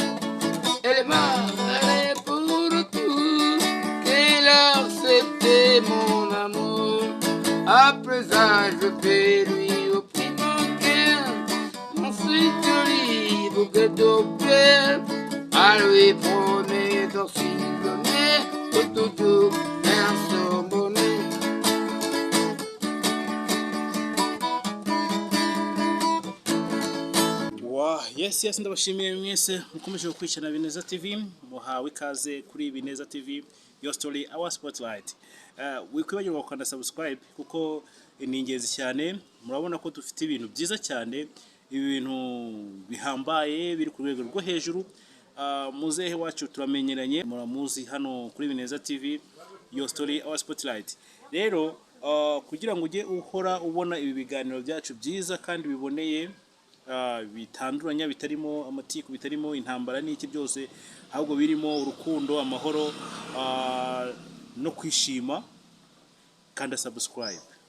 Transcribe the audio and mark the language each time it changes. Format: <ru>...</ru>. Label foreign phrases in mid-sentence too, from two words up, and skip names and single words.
<fr>Elle m'a répondu tout, qu'elle a accepté mon amour. Après ça, je vais lui offrir mon cœur, mon si joli bouquet de fleurs, à lui promettre si l'honneur de toujours faire son bonheur.</fr> <rw>yes ndabashimiye mwese mukomeje gukurikirana Bineza TV muhawe ikaze kuri Bineza TV</rw> <en>your story our spotlight.</en> <rw>Wikwibagirwa gukanda subscribe kuko ni ingenzi cyane. Murabona ko dufite ibintu byiza cyane, ibintu bihambaye biri ku rwego rwo hejuru. Muzehe wacu turamenyeranye, muramuzi hano kuri Bineza TV</rw> <en>your story our spotlight.</en> <rw>Rero kugira ngo ujye uhora ubona ibi biganiro byacu byiza kandi biboneye, bitanduranya, bitarimo amatiku, bitarimo intambara n'iki byose, ahubwo birimo urukundo, amahoro no kwishima, kanda subscribe.</rw>